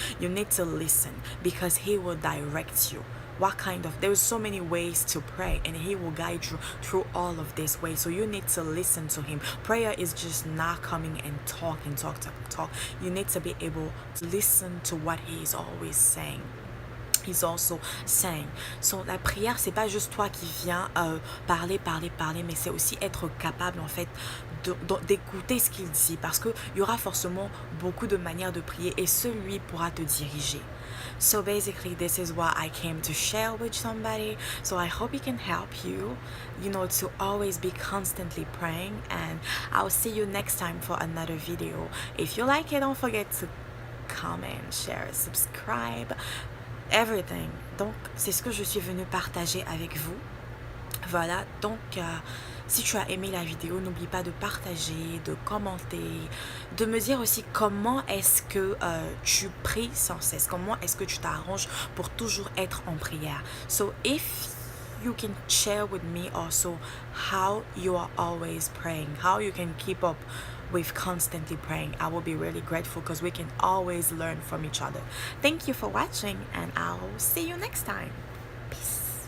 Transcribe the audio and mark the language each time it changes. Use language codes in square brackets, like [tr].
[en] You need to listen because he will direct you. There's so many ways to pray and he will guide you through all of these ways. So you need to listen to him. Prayer is just not coming and talk. You need to be able to listen to what he is always saying. He's also saying. [fr] So la prière, c'est pas juste toi qui viens parler, mais c'est aussi être capable en fait d'écouter ce qu'il dit parce qu'il y aura forcément beaucoup de manières de prier et celui pourra te diriger. [en] So basically, this is what I came to share with somebody. So I hope it can help you, to always be constantly praying. And I'll see you next time for another video. If you like it, don't forget to comment, share, subscribe, everything. [fr] Donc, c'est ce que je suis venue partager avec vous. Voilà, donc si tu as aimé la vidéo, n'oublie pas de partager, de commenter, de me dire aussi comment est-ce que tu pries sans cesse, comment est-ce que tu t'arranges pour toujours être en prière. [en] So if you can share with me also how you are always praying, how you can keep up with constantly praying, I will be really grateful because we can always learn from each other. Thank you for watching and I'll see you next time. Peace.